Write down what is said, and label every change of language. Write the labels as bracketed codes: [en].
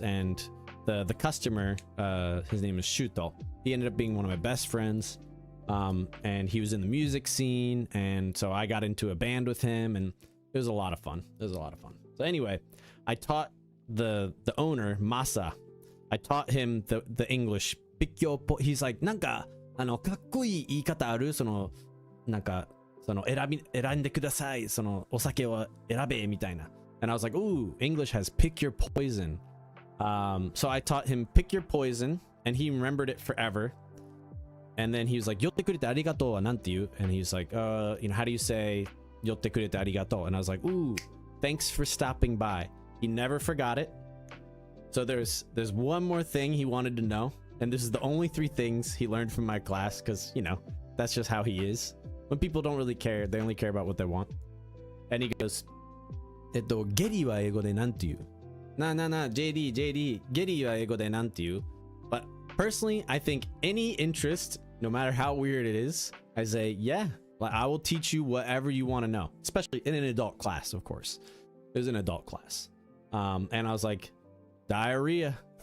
[en] And the customer, his name is Shuto. He ended up being one of my best friends, and he was in the music scene, and so I got into a band with him, and it was a lot of fun. So anyway, I taught the owner, Masa. I taught him the English. He's like, [ja] なんかかっこいい言い方ある？なんか選んでください。お酒を選べみたいな。 [en] And I was like, ooh, English has pick your poison. So I taught him pick your poison, and he remembered it forever. And then he was like, [ja] 寄ってくれてありがとうはなんて言う? [en] And he was like, how do you say [ja] 寄ってくれてありがとう? [en] And I was like, ooh, thanks for stopping by. He never forgot it. So there's one more thing he wanted to know, and this is the only 3 things he learned from my class, because, you know, that's just how he is. When people don't really care, they only care about what they want. And he goes, [ja] ゲリは英語でなんて言う? JD,ゲリは英語でなんて言う? [en] But personally, I think any interest, no matter how weird it is, I say, yeah, like, I will teach you whatever you want to know, especially in an adult class, of course. It was an adult class. And I was like, diarrhea.